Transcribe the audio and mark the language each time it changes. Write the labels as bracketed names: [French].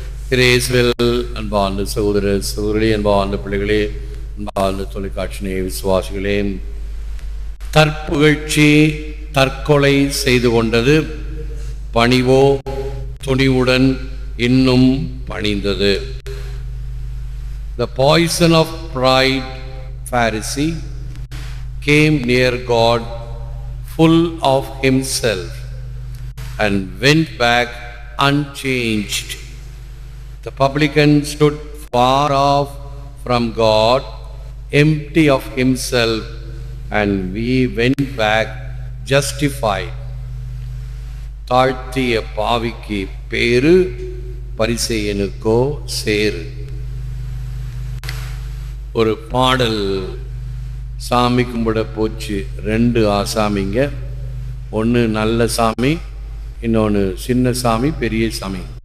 [Tamil] இயேசுவில் அன்பார்ந்த சகோதர சகோதரி, அன்பார்ந்த பிள்ளைகளே, அன்பார்ந்த தொலைக்காட்சி நேய விசுவாசிகளே, தற்புகழ்ச்சி தற்கொலை செய்து கொண்டது, பணிவோ துணிவுடன் இன்னும் பணிந்தது. [English] The poison of pride, Pharisee, came near God full of himself and went back unchanged. The publican stood far off from God, empty of himself, and we went back justified. [Tamil] தாழ்த்திய பாவிக்கு பேரு, பரிசேயனுக்கோ சேரு. ஒரு பாடல் சாமி கும்பிட போச்சு. 2 ஆசாமிங்க, ஒன்று நல்ல சாமி, இன்னொன்று சின்ன சாமி பெரிய சாமி.